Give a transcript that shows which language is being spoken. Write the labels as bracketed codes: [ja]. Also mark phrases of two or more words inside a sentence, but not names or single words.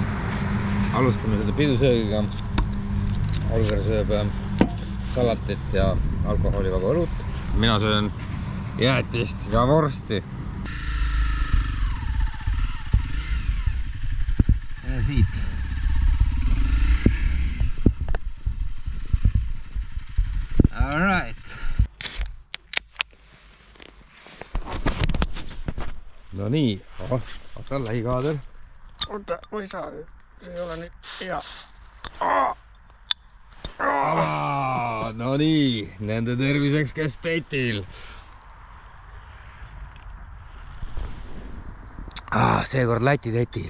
[et] Alustame seda pidusöögiga. Olger sööb salatit ja alkoholivaba õlut. Mina söön jäätist ja vorsti. Ja siit. [en] All right. [et] No nii, oota lähikaader. Oota, ma ei saa, see ei ole nüüd hea. No nii, nende terviseks käis Teetil. Seekord Läti Teetil.